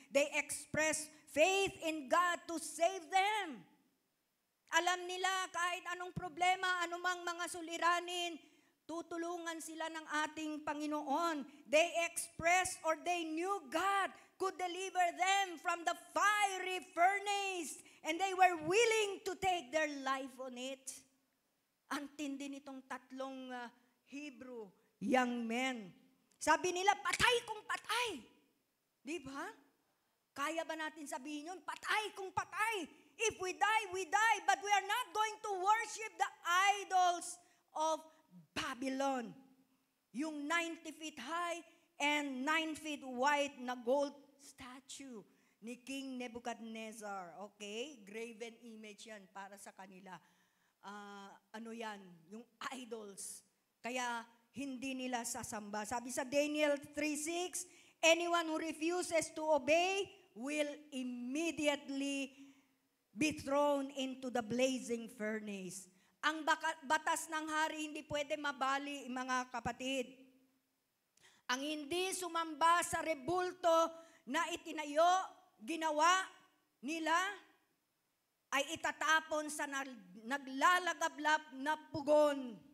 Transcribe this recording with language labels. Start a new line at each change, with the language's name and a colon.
English: They expressed faith in God to save them.
Filipino: Alam nila kahit anong problema, anumang mga suliranin, tutulungan sila ng ating Panginoon.
English: They expressed or they knew God could deliver them from the fiery furnace and they were willing to take their life on it.
Filipino: Ang tindi nitong tatlong Hebrew young men. Sabi nila, patay kung patay. Di ba? Kaya ba natin sabihin yun? Patay kung patay.
English: If we die, we die. But we are not going to worship the idols of Babylon. Yung 90 feet high and 9 feet wide na gold statue ni King Nebuchadnezzar. Okay?
Filipino: Graven image yan para sa kanila. Ano yan? Yung idols. Kaya hindi nila sasamba. Sabi sa
English: Daniel 3:6, anyone who refuses to obey will immediately be thrown into the blazing furnace.
Filipino: Ang batas ng hari hindi pwede mabali, mga kapatid. Ang hindi sumamba sa rebulto na itinayo, ginawa nila, ay itatapon sa naglalagablap na pugon.